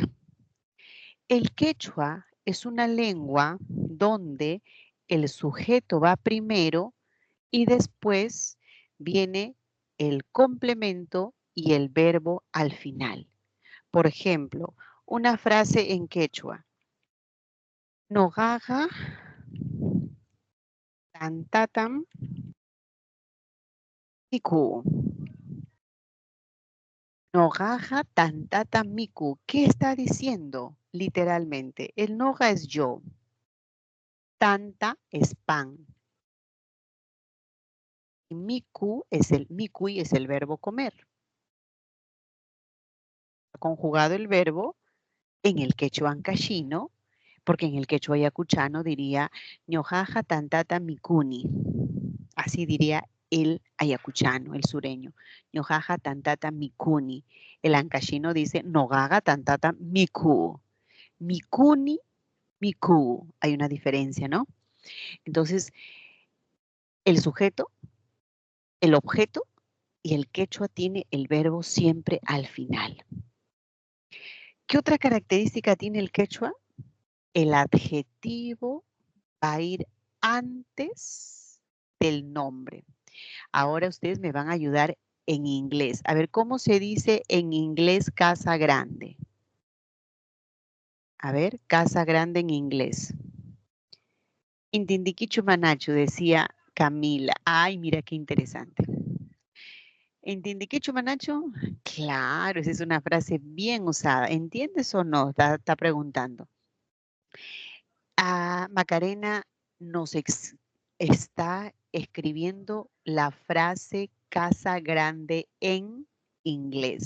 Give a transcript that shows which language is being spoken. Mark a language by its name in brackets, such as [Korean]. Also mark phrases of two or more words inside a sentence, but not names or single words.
[Spanish] El quechua es una lengua donde el sujeto va primero y después viene el complemento y el verbo al final. Por ejemplo, una frase en quechua. [Quechua] Nogaga tantatam miku. Nogaja tantata miku. [Spanish] ¿Qué está diciendo literalmente? El noga es yo. Tanta es pan. Mikui es el verbo comer. Conjugado el verbo en el quechua ancashino, porque en el quechua ayacuchano diría [Quechua] ñojaja tantata mikuni. [Spanish] Así diría el ayacuchano, el sureño. [Quechua] Ñojaja tantata mikuni. [Spanish] El ancashino dice [Quechua] nogaga tantata miku. Mikuni, miku. [Spanish] Hay una diferencia, ¿no? Entonces, el sujeto, el objeto y el quechua tiene el verbo siempre al final. ¿Qué otra característica tiene el quechua? El adjetivo va a ir antes del nombre. Ahora ustedes me van a ayudar en inglés. A ver, ¿cómo se dice en inglés casa grande? A ver, casa grande en inglés. [Quechua] Intindiquichu manachu, [Spanish] decía Camila. Ay, mira qué interesante. [Quechua] ¿Intindiquichu manachu? [Spanish] Claro, esa es una frase bien usada. ¿Entiendes o no? Está preguntando. Macarena nos está escribiendo la frase casa grande en inglés.